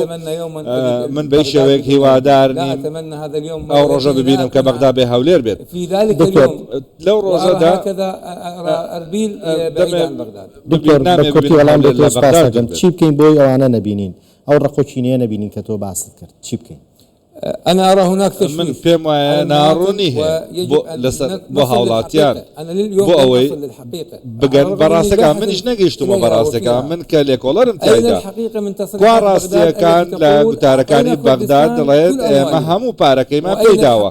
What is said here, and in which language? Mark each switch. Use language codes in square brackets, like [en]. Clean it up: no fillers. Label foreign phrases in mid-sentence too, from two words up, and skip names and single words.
[ckb] من بەی شێوەیەک هیوادار ئەو ڕۆژە ببینم کە بەغدا بێ هەولێر بێت. لەو ڕۆژەدا چی بکەین بۆی ئەوانە نەبینین ئەو ڕقۆچینەیە نەبینین کە تۆ باست کرد چی بکەین؟ [ar] أنا أرى هناك تشويش. [ckb] من پێم وایە ناڕوونی هەیە بۆ هاوڵاتیان بۆ ئەوەی بگەن بەڕاستەکان منیش نەگەیشتمەوە بەڕاستەکان من کە لێکۆڵەرم تایدا کوا ڕاستیەکان لە گوتارەکانی بەغدا دەڵێت ئێمە هەموو پارەکەیمان پێداوە.